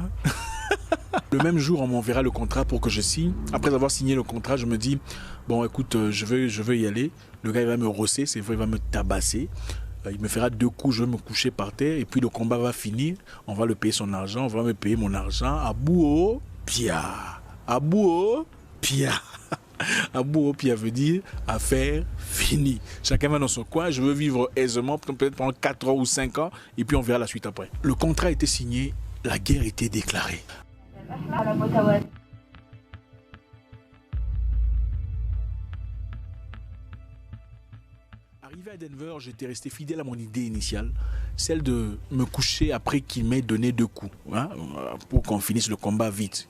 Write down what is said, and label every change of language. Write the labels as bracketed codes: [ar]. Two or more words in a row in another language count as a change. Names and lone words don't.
[fr] Le même jour, on m'enverra le contrat pour que je signe. Après avoir signé le contrat, je me dis, bon, écoute, je veux y aller. Le gars, il va me rosser, c'est vrai, il va me tabasser. Il me fera 2 coups, je vais me coucher par terre. Et puis, le combat va finir. On va le payer son argent, on va me payer mon argent. Abouo, pia. Abouo, pia. Abouo, pia veut dire affaire finie. Chacun va dans son coin. Je veux vivre aisément, peut-être pendant 4 ans ou 5 ans. Et puis, on verra la suite après. Le contrat a été signé. La guerre était déclarée. Arrivé à Denver, j'étais resté fidèle à mon idée initiale, celle de me coucher après qu'il m'ait donné 2 coups, hein, pour qu'on finisse le combat vite.